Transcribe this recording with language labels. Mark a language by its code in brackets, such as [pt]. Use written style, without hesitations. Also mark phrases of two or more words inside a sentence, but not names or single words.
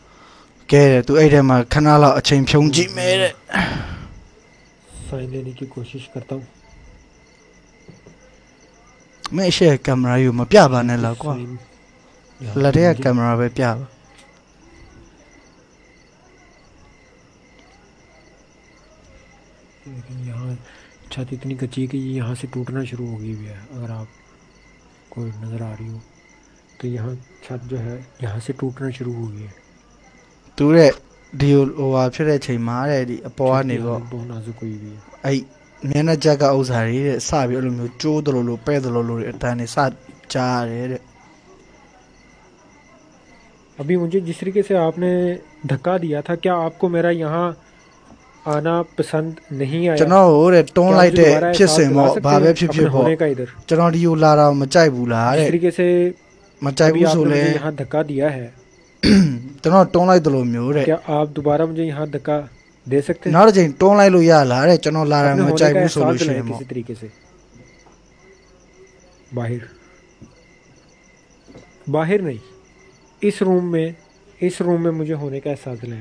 [my] ကဲတဲ့သူအဲ့ထဲမှာခဏလောက်အချိန်ဖြုံးကြည့်မယ်တဲ့ [hi] साइन लेने की कोशिश करता हूँ। [my] မင်းအရှိကင်မရာယူမပြပါနဲ့လားကွာ [hi] साइन यहाँ [my] လက် [hi] पे [my] ထဲက [hi] मुझे- [my] ကင်မရာပဲပြပါ [hi] लेकिन यहाँ छत इतनी कच्ची है कि ये यहाँ से टूटना शुरू हो गई हुई है। अगर आप को नज़र आ रही हो तो यहाँ छत जो है यहाँ से टूटना शुरू हो गई है। [my] သူတဲ့ဒီဟိုဟာဖြစ်တဲ့အချိန်မှာတဲ့ဒီအပေါ်ကနေ [hi] छत की [my] ပေါ့ [hi] हालत बहुत नाजुक हुई हुई है। [my] အဲ့မျက်နှာချက်ကဥစ္စာတွေတဲ့စပြီးအဲ့လိုမျိုးကျိုးတယ်လို့ပဲ့တယ်လို့အတန်းနေစကြားရတယ်တဲ့ [hi] अभी मुझे जिस तरीके से आपने धक्का दिया था, क्या आपको मेरा यहाँ आना पसंद नहीं आया? [my] ကျွန်တော်ဟိုတဲ့တွန်း [hi] क्या [my] လိုက် [hi] मुझे [my] တဲ့ [hi] दोबारा [my] ဖြစ် [hi] एहसास [my] စဉ် [hi] दिला [my] ပေါ့ [hi] सकते [my] ဘာပဲ [hi] हैं [my] ဖြစ်ဖြ [hi] अपने [my] စ်ပေါ့ [hi] होने का इधर? [my] ကျွန်တော်ဒီကိုလာတော့မကြိုက်ဘူးလား [hi] जिस [my] တဲ့ [hi] तरीके से [my] မကြိုက် [hi] अभी [my] ဘူးဆို [hi] आपने [my] လဲ [hi] मुझे यहाँ धक्का दिया है, [my] ကျွန်တော်တွန်းလိုက်တယ်လို့မျိုးတဲ့ [hi] क्या आप दोबारा मुझे यहाँ धक्का दे सकते हैं? [my] နောက်တစ်ချိန်တွန်းလိုက်လို့ရလားတဲ့ကျွန်တော်လာတာ [hi] अपने [my] မ [hi] होने [my] ကြိုက် [hi] का [my] ဘူးဆို [hi] एहसास [my] လို့ရှိရ [hi] दिलाएं [my] င်ပေါ့ [hi] किसी तरीके से। बाहर बाहर नहीं, इस रूम में मुझे होने का एहसास दिलाएं।